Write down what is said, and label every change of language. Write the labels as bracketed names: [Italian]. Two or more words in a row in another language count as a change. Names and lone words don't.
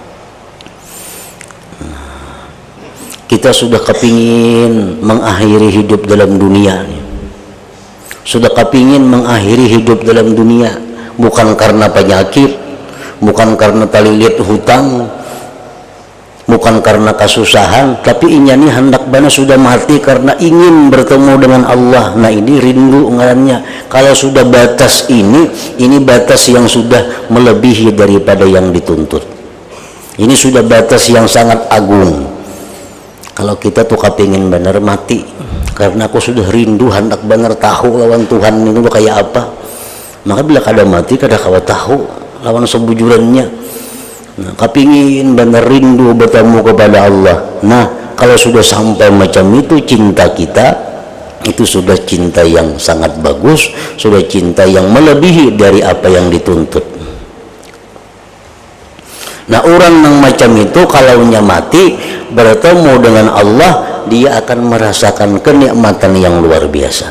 [Banjar] Kita sudah kepingin mengakhiri hidup dalam dunia, sudah kepingin mengakhiri hidup dalam dunia, bukan karena penyakit, bukan karena talilit hutang, bukan karena kesusahan, tapi inyani hendak bana sudah mati karena ingin bertemu dengan Allah. Nah, ini rindu ngarannya. Kalau sudah batas ini batas yang sudah melebihi daripada yang dituntut. [Indonesian] Ini sudah batas yang sangat agung. [Banjar] Kalau kita tuh kepingin benar mati karena aku sudah rindu hendak benar tahu lawan Tuhan itu kayak apa, maka bila kada mati kada kawa tahu lawan sebujurannya. Nah, [Indonesian] kepingin benar rindu bertemu kepada Allah. Nah, kalau sudah sampai macam itu, cinta kita itu sudah cinta yang sangat bagus, sudah cinta yang melebihi dari apa yang dituntut. Nah, orang yang macam itu kalau mati bertemu dengan Allah, dia akan merasakan kenikmatan yang luar biasa.